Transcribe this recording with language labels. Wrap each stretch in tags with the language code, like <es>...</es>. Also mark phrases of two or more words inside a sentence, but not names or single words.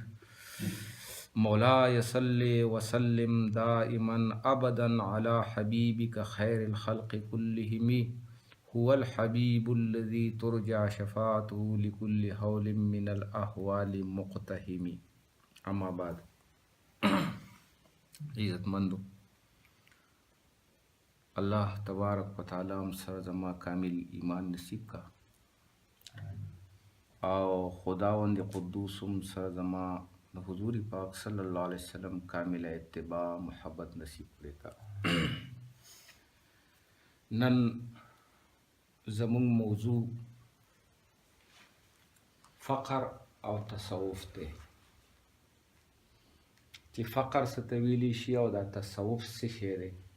<ar>مولاي صل وسلم دائما أبدا على حبيبك خير الخلق كلهم هو الحبيب الذي ترجع شفاعته لكل حول من الأحوال مقتحم. أما بعد</ar> <ps>عزت مندو</ps> <ar>الله تبارک و تعالی</ar> <ps>هم سره زما کامل ایمان نصیب کا او خداوند قدوس هم سره زما د حضور پاک</ps> <ar>صلی الله علیه وسلم</ar> <ps>کامل اتباع محبت نصیب کړی کا. نن زمون موضوع فقر او تصوف ته چې فقر څه ته ویلی شي او دا تصوف څه شی دی.</ps>